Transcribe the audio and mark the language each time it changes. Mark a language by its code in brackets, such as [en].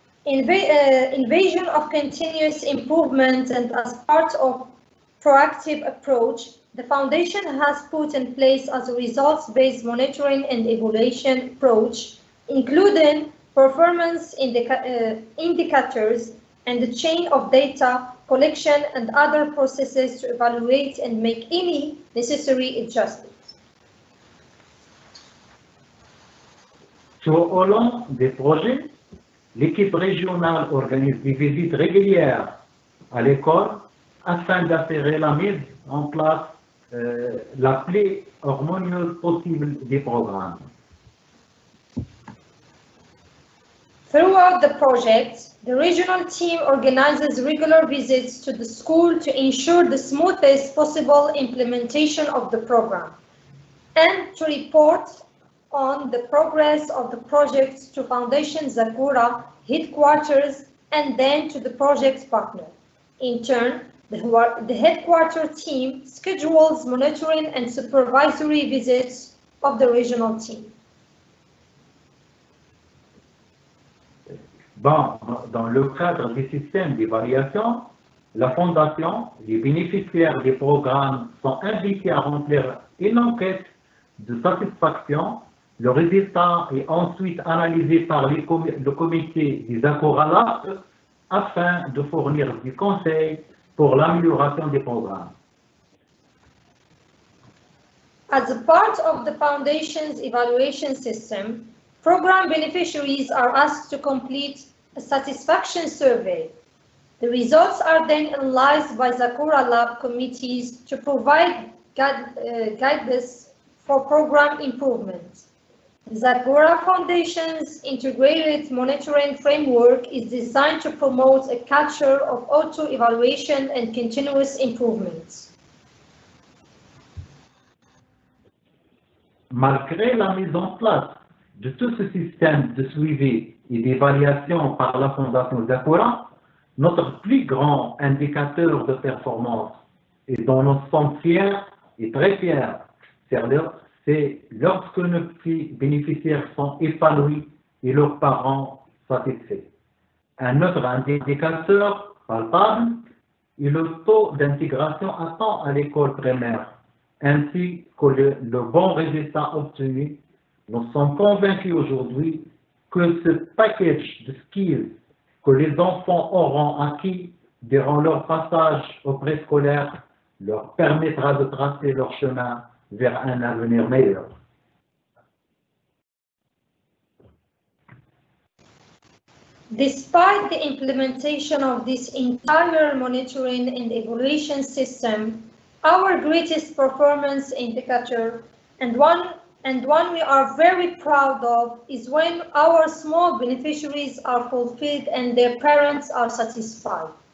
[en] Invasion of continuous improvement, and as part of proactive approach, the Foundation has put in place as a results-based monitoring and evaluation approach, including performance indicators and the chain of data collection and other processes to evaluate and make any necessary adjustments. [fr] Tout au long des projets, l'équipe régionale organise des visites régulières à l'école afin d'assurer la mise en place la plus harmonieuse possible des programmes. [en] Throughout the project, the regional team organizes regular visits to the school to ensure the smoothest possible implementation of the program and to report on the progress of the project to Foundation Zakura headquarters and then to the project partner. In turn, the headquarter team schedules monitoring and supervisory visits of the regional team. [fr] Bon, dans le cadre du système d'évaluation, la Fondation, les bénéficiaires des programmes sont invités à remplir une enquête de satisfaction. Le résultat est ensuite analysé par le comité des Zakura afin de fournir des conseils pour l'amélioration des programmes. [en] As a part of the Foundation's evaluation system, program beneficiaries are asked to complete a satisfaction survey. The results are then analyzed by Zakura Lab committees to provide guidance for program improvement. Zakura Foundation's integrated monitoring framework is designed to promote a culture of auto-evaluation and continuous improvement. [fr] Malgré la mise en place de tout ce système de suivi et d'évaluation par la Fondation Zakura, notre plus grand indicateur de performance et dont nous sommes fiers et très fiers, c'est lorsque nos petits bénéficiaires sont épanouis et leurs parents satisfaits. Un autre indicateur palpable est le taux d'intégration à temps à l'école primaire, ainsi que le bon résultat obtenu. Nous sommes convaincus aujourd'hui que ce package de skills que les enfants auront acquis durant leur passage au préscolaire leur permettra de tracer leur chemin vers un avenir meilleur. [en] Despite the implementation of this entire monitoring and evaluation system, our greatest performance indicator and one we are very proud of is when our small beneficiaries are fulfilled and their parents are satisfied.